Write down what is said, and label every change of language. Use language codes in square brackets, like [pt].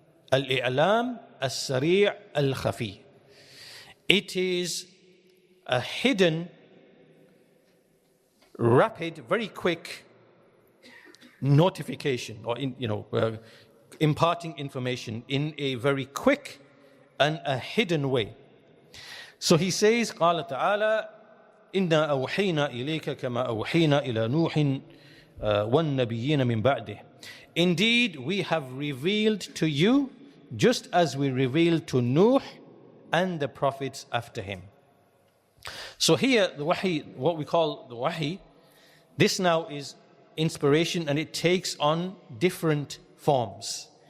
[ar] Al-i'lam as-sari' al-khafi. [en] It is a hidden, rapid, very quick notification, or imparting information in a very quick and a hidden way. So he says, [ar] قال تعالى إنا أوحينا إليك كما أوحينا إلى نوح والنبيين من بعده. [en] Indeed, we have revealed to you just as we revealed to Nuh and the prophets after him. So here, the wahi, what we call the wahi, this now is inspiration, and it takes on different forms.